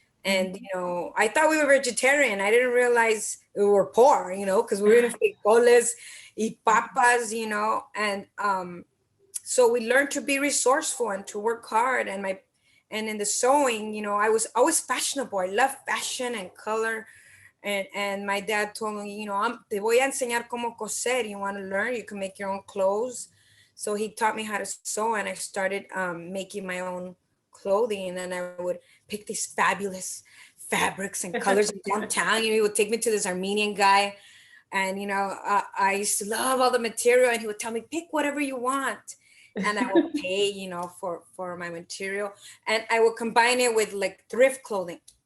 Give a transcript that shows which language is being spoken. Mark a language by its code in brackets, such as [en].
[en] And you know, I thought we were vegetarian. I didn't realize we were poor. You know, because we were in [es] frijoles, y papas. [en] You know, and so we learned to be resourceful and to work hard. And in the sewing, you know, I was always fashionable. I love fashion and color. And my dad told me, you know, [es] te voy a enseñar cómo coser. [en] You want to learn? You can make your own clothes. So he taught me how to sew, and I started making my own clothing. And I would pick these fabulous fabrics and colors in downtown. You know, he would take me to this Armenian guy, and you know, I used to love all the material, and he would tell me, pick whatever you want, and I will pay, you know, for my material, and I will combine it with like thrift clothing.